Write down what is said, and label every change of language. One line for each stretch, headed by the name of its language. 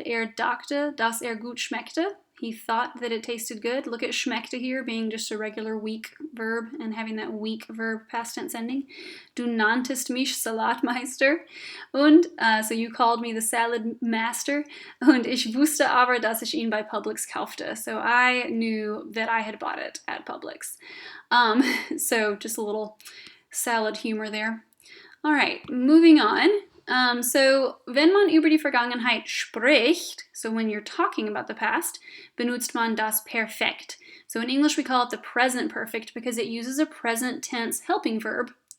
German: Dachte, dass gut schmeckte.
English: He thought that it tasted good. Look at schmeckte here being just a regular weak verb and having that weak verb past tense ending.
German: Du nanntest mich Salatmeister.
English: Und, so you called me the salad master.
German: Und ich wusste aber, dass ich ihn bei Publix kaufte.
English: So I knew that I had bought it at Publix. So just a little salad humor there. All right, moving on. So,
German: wenn man über die Vergangenheit spricht,
English: so when you're talking about the past,
German: benutzt man das Perfekt.
English: So in English we call it the present perfect because it uses a present tense helping verb,